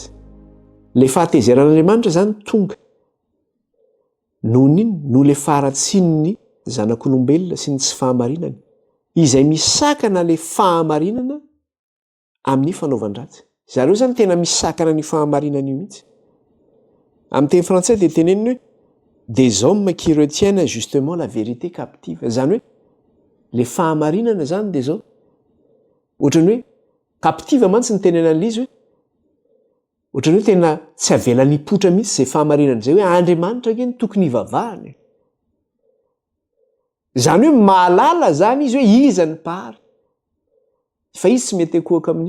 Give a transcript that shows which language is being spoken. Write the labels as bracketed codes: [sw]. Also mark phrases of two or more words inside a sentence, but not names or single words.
[mg] Le fahatezeran'Andriamanitra zany tonga noho le faharatsian'ny zanak'olombelona sy ny tsy fahamarinany izay misakana le fahamarinana amin'ny fanaovan-dratsy. Zareo zany tena misakana ny fahamarinana io mihitsy. Amin'ny teny frantsay dia teneniny hoe [fr] des hommes qui retiennent justement la vérité captive, [mg] zany hoe le fahamarinana zany dia zao ohatrany hoe captive mantsy ny tenenan'le izy hoe ohatrany hoe tena tsy avelan'ny hipotra mihitsy zay fahamarinana zay hoe Andriamanitra ake ny tokony hivavahany. Zany hoe mahalala zany izy hoe iza ny mpahary, fa izy tsy mety akohaka amin'io.